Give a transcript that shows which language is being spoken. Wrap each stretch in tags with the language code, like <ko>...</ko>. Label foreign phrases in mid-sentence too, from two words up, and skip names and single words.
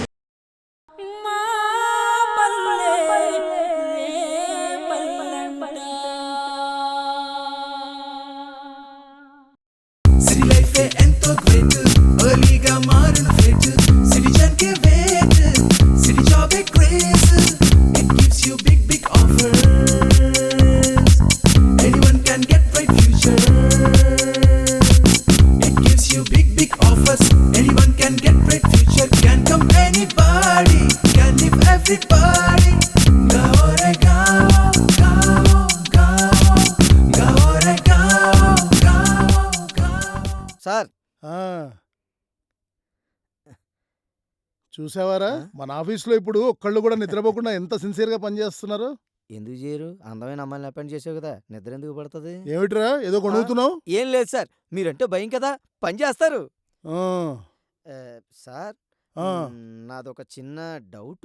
<en>city life</en> <te>ఎంతో గ్రేట్, ఎర్లీగా మారిన ఫేట్, సిటిజన్ కే వెయిట్,</te> <en>city job</en> <te>ఏ క్రేజ్,</te> <en>It gives you big big offers, anyone can get bright future, It gives you big big offers, anyone can get bright future, can come anybody, can live everybody,</en> <hi>गाओ रे गाओ, गाओ गाओ, गाओ रे गाओ, गाओ गाओ.</hi> <te>సార్ చూసావారా మన ఆఫీస్లో ఇప్పుడు ఒక్కళ్ళు కూడా నిద్రపోకుండా ఎంత సిన్సియర్గా పనిచేస్తున్నారు. ఎందుకు చేయరు? అందమైన అమ్మాయిని అపాయింట్ చేసావు కదా, నిద్ర ఎందుకు పడుతుంది? ఏమిట్రా ఏదో కొనుగుతున్నావు? ఏం లేదు సార్, మీరంటే భయం కదా, పని చేస్తారు. సార్ నాదొక చిన్న డౌటు.</te>